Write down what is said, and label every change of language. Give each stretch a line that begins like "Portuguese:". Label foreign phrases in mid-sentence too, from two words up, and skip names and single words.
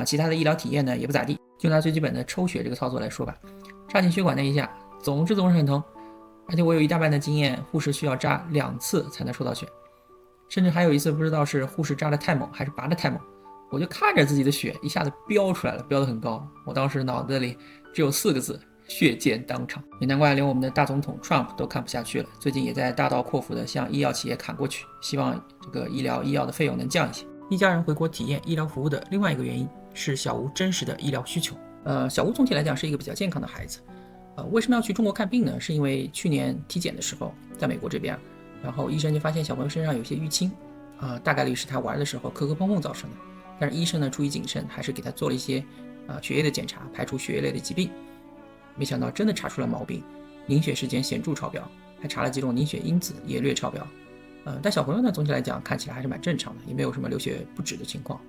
Chinese: 其他的醫療體驗呢也不咋地，就拿最基本的抽血這個操作來說吧。插進血管那一下，總是很疼，而且我有一大半的經驗，護士需要扎2次才能抽到血，甚至還有一次不知道是護士扎得太猛還是拔得太猛，我就看着自己的血一下子飆出來了，飆得很高，我當時腦子裡只有4個字：血濺當場。也難怪连我們的大總統 Trump 都看不下去了，最近也在大刀闊斧地向醫药企業砍過去，希望這個医藥的費用能降一些。一家人回國體驗醫療服務的另外一個原因是小吳真實的醫療需求。小吳總體來講是一個比較健康的孩子。為什麼要去中國看病呢？是因為去年體檢的時候，在美國這邊，然後醫生就發現小朋友身上有些淤青，大概率是他玩的時候磕磕碰碰造成的。但是醫生呢出於謹慎，還是給他做了一些血液的檢查，排除血液類的疾病。沒想到真的查出了毛病，凝血时間顯著超標，還查了幾種凝血因子也略超標。但小朋友呢總體來講看起來還是蠻正常的，也沒有什麼流血不止的情況。